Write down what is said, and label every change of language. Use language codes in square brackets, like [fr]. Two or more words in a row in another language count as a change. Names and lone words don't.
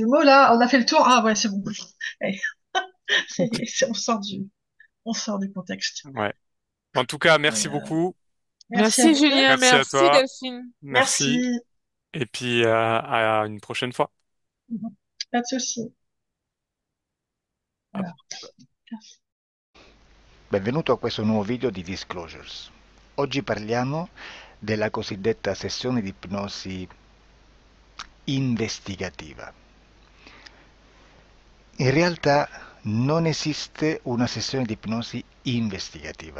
[fr] c'est le mot, là. On a fait le tour. Ah, ouais, c'est bon. Eh, on sort du contexte. Ouais. En tout cas, Et, merci beaucoup. merci à Merci vous deux. Julien, Merci à merci toi. Delphine. Merci. Merci. Et puis, à une prochaine fois. Pas de souci. Hop. Alors. [it] Benvenuto a questo nuovo video di Disclosures. Oggi parliamo della cosiddetta sessione di ipnosi investigativa. In realtà non esiste una sessione di ipnosi investigativa.